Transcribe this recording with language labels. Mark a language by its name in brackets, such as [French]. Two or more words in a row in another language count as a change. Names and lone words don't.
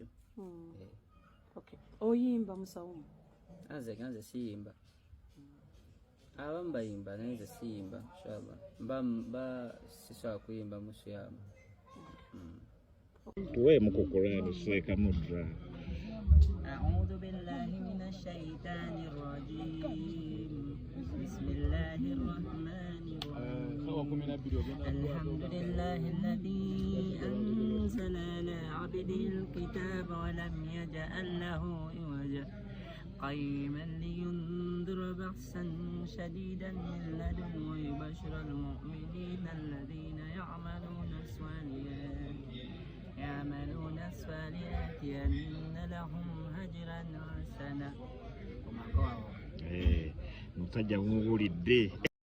[Ganda] Okay. Oyimba musawo? Nze siyimba. Abamu bayimba naye nze siyimba inshallah. Mba sisobola kuyimba musiyamu. Tuwemu ku Qur'an Sheikh Mudra. [Arabic] أعوذ بالله من الشيطان الرجيم بسم الله الرحمن الرحيم الحمد لله الذي أنزل على عبده الكتاب ولم يجعل له عوجا قيما لينذر بأسا شديدا من لدنه ويبشر المؤمنين الذين يعملون الصالحات أن لهم أجرا حسنا. [Ganda] Musajja mumubulidde